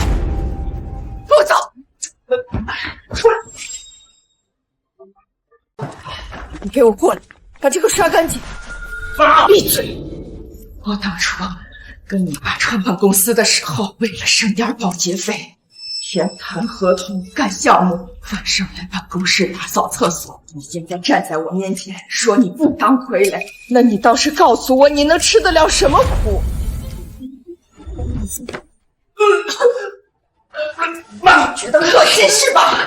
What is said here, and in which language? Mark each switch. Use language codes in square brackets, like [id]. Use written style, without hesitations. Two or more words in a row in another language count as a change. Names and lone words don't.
[zh] 給我走！出來！你給我過來，把這個刷乾淨。閉嘴！我當初跟你爸創辦公司的時候，為了省點保潔費， 偏袒合同干項目，晚上来办公室打扫廁所。你现在站在我面前说你不当傀儡，那你倒是告訴我，你能吃得了什么苦？你觉得恶心是吧？